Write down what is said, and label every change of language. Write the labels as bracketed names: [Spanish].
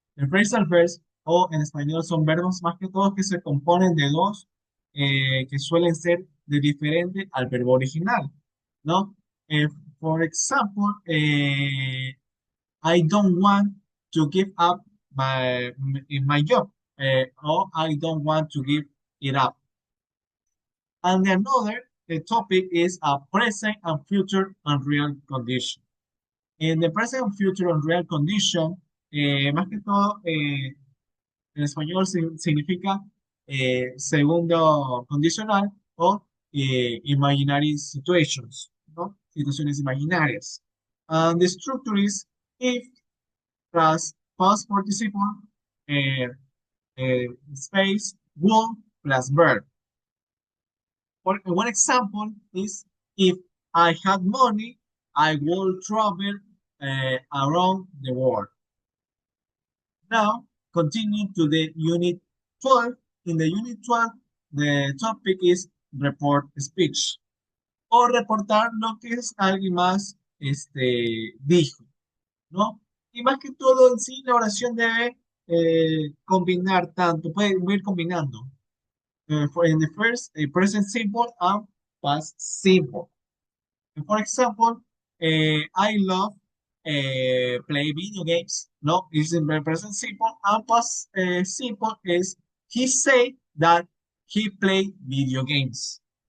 [English] The phrasal verbs, [Spanish] o en español, son verbos más que todos que se componen de dos, que suelen ser de diferente al verbo original, ¿no? [English] Eh, for example, I don't want to give up my job, or I don't want to give it up. And another topic is a present and future and real condition. [Spanish] En [English] the present, future, and real condition, [Spanish] más que todo, en español significa segundo condicional o [English] imaginary situations, [Spanish] ¿no? Situaciones imaginarias. [English] And the structure is if plus past participle, eh, space, will plus verb. One example is if I had money, I would travel around the world. Now, continue to the unit 12. In the unit 12, the topic is report speech. [Spanish] O reportar lo que es alguien más dijo, ¿no? Y más que todo en sí, la oración debe combinar tanto, puede ir combinando. [English] In the first, present simple and past simple. For example, I love play video games. No, it's in the present simple. And past simple is he said that he played video games.